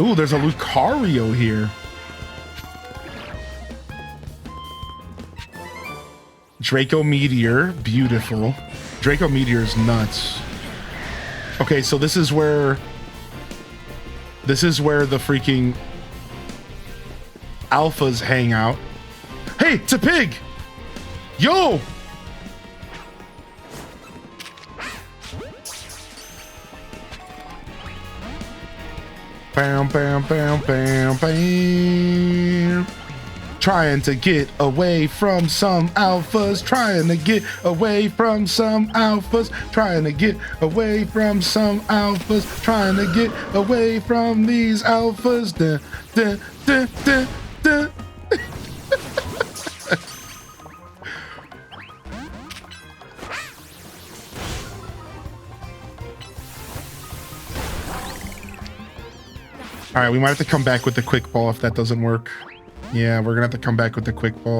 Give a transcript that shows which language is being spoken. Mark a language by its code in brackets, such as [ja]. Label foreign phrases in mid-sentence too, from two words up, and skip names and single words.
[en] Ooh, there's a Lucario here. Draco Meteor, beautiful. Draco Meteor is nuts. Okay, so this is where the freaking alphas hang out. Hey, it's a pig! Yo! Bam, bam, bam, bam, bam. Trying to get away from some alphas, trying to get away from some alphas, trying to get away from some alphas, trying to get away from these alphas. Dun, dun, dun, dun, dun. All right, we might have to come back with the quick ball if that doesn't work. Yeah, we're gonna have to come back with the quick ball.